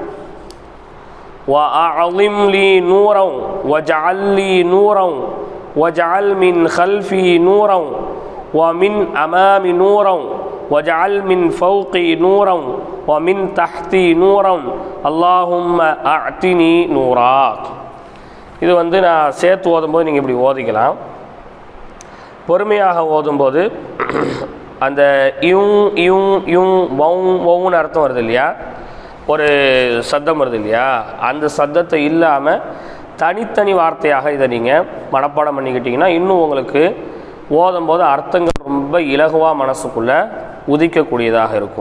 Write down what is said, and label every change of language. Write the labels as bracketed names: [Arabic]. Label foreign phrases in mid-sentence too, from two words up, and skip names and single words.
[Arabic] وأعظم لي نورا واجعل لي نورا واجعل من خلفي نورا ومن أمامي نورا واجعل من فوقي نورا ومن تحتي نورا اللهم أعطني نورا. [Tamil] இது நான் சேர்த்து ஓதும்போது நீங்கள் இப்படி ஓதிக்கலாம். பொறுமையாக ஓதும்போது அந்த யும் யும் யும் வௌன்னு அர்த்தம் வருது இல்லையா, ஒரு சத்தம் வருது இல்லையா, அந்த சத்தத்தை இல்லாமல் தனித்தனி வார்த்தையாக இதை நீங்கள் மனப்பாடம் பண்ணிக்கிட்டிங்கன்னா இன்னும் உங்களுக்கு ஓதும் போது அர்த்தங்கள் ரொம்ப இலகுவாக மனசுக்குள்ளே உதிக்கக்கூடியதாக இருக்கும்.